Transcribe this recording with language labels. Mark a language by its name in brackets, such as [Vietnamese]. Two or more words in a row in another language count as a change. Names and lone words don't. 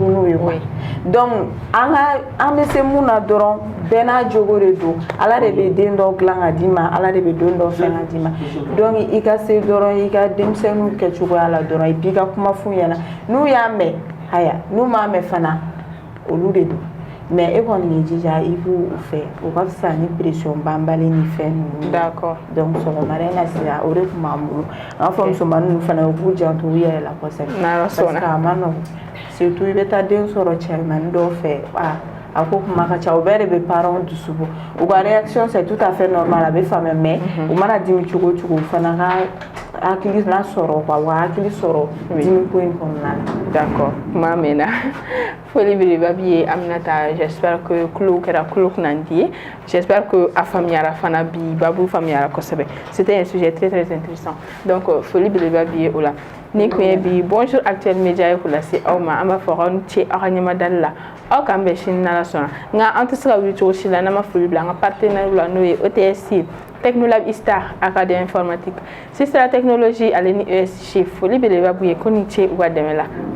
[Bambara] n'o ye [French] quoi donc [Bambara] an bɛ se mun na dɔrɔn bɛɛ n'a jogo de don ala de bɛ den dɔw dilan ka d'i ma ala de bɛ don dɔw fɛn ka d'i ma donc i ka se dɔrɔn i ka denmisɛnninw kɛcogoya la dɔrɔn i b'i ka kuma f'u ɲɛna n'u y'a mɛn haya n'u m'a mɛn fana olu de don mais e kɔni ye jija i b'u fɛ o ka fisa ni pression banbali ni fɛn ninnu [French] d'accord [Bambara] donc sɔgɔmada in na sira o de tun b'an bolo an fɔ musomanin ninnu fana u k'u janto u yɛrɛ la kosɛbɛ [French] parce que [Bambara] a ma nɔgɔn surtout i bɛ taa den sɔrɔ cɛmanin dɔw fɛ a ko kuma ka ca o bɛɛ de bɛ parents dusu bɔ u ka réaction [French] c'est tout à fait normal [Bambara] a bɛ faamuya mais u mana dimi cogo o cogo u fana ka hakili la sɔrɔ quoi wa hakili sɔrɔ dimi ko in kɔnɔna la. D'accord, kuma mɛnna. Foli belebeleba b'i ye Aminata, [French] j'espère que [Bambara] kulo kɛra kulo kunnandi ye. [French] J'espère que [Bambara] a faamuyara fana bi babu faamuyara kosɛbɛ. [French] C'était un sujet très très intéressant. [Bambara] Donc foli belebeleba b'i ye o la. Ni kun ye bi Bonjour Actuel Media ye k'o lase aw ma, an b'a fɔ aw ni ce aw ka ɲɛmadali la. Aw k'an bɛn sini n'Ala sɔnna. Nka an tɛ se ka wuli cogo si la n'an ma foli bila an ka partenaire la n'o ye OTS Technolab Istar Académie Informatique. Sistra Technologie ale ni ESG foli belebeleba b'u ye ko ni ce u ka dɛmɛ la.